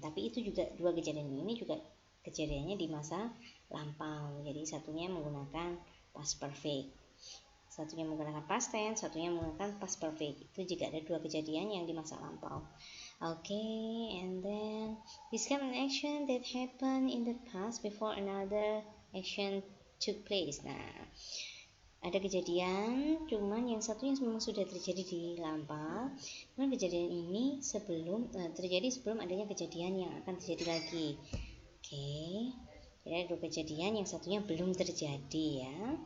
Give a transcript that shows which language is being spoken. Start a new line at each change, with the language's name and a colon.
Indonesian: Tapi itu juga 2 kejadian ini juga kejadiannya di masa lampau. Jadi satunya menggunakan past perfect, satunya menggunakan past tense, satunya menggunakan past perfect. Itu jika ada 2 kejadian yang di masa lampau.
English: Okay, and then describe an action that happened in the past before another action took place.
Indonesian: Nah, ada kejadian, cuman yang satunya memang sudah terjadi di lampau. Cuman kejadian ini terjadi sebelum adanya kejadian yang akan terjadi lagi. Okay, jadi ada 2 kejadian, yang satunya belum terjadi ya.